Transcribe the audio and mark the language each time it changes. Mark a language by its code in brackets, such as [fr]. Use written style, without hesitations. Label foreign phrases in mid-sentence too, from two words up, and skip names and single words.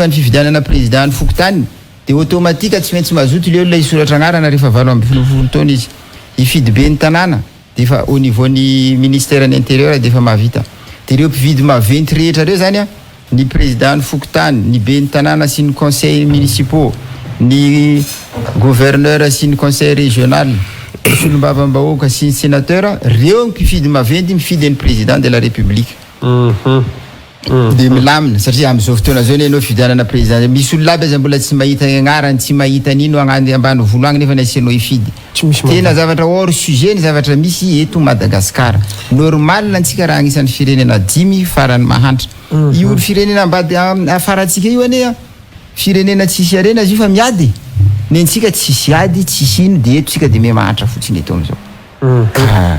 [mg] ny fifidianana président ny fokotany de automatique tsy maintsy mazoto le olona isoratra anarana rehefa 20 taona izy ifidy be ny tanàna de efa [fr] au niveau [mg] ny ministère ny intérieur de efa mahavita de reo mpividy maventy rehetra reo zany ny président ny fokotany ny be ny tanàna sy ny [fr] conseil municipaux [mg] ny gouverneur sy ny [fr] conseil régional [mg] ny solombavam-bahoaka sy ny sénateur reo mpifidy maventy mifidy ny [fr] président de la république [mg] de milamina satria am'izao fotoana zao anao fidianana président misy olona aby aza mbola tsy mahita agnarany tsy mahita nino agnany ambany volo agny nefa nasianao ifidy tena zavatra [fr] hors sujet [mg] ny zavatra misy eto Madagasikara normal antsika raha agnisan'ny firenena 10 farany mahantra io firenena ambady afaratsika io ane firenena tsisy arena azy io fa miady nentsika tsisy ady tsisy ino de eto sika de me mahantra fotsiny eto am'izao